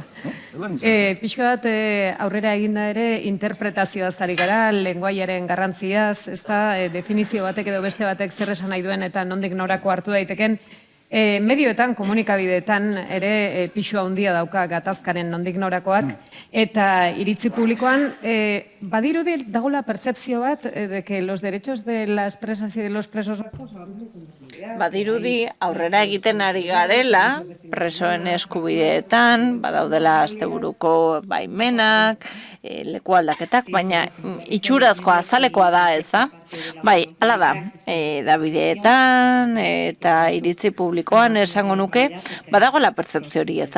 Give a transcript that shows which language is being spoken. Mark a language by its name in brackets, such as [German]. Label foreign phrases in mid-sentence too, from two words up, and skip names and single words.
[Basque] Pixka bat aurrera eginda ere interpretazioaz ari gara, lenguaiaren garrantziaz, ez da, definizio batek edo beste batek zer esan nahi duen eta nondik norako hartu daiteken. Medioetan, komunikabideetan ere pixua handia dauka gatazkaren nondik norakoak, eta iritzi publikoan badirudi dagoela pertzepzio bat [Spanish] de que los derechos de las presas y de los presos vascos [Basque] Badirudi aurrera egiten ari garela, presoen eskubideetan, badaudela asteburuko baimenak, leku aldaketak, baina itxurazkoa, azalekoa da, ez da? Bai, hala da, Dabideetan eta iritzi publikoan esango nuke, badagoela pertzepzio hori, ez da?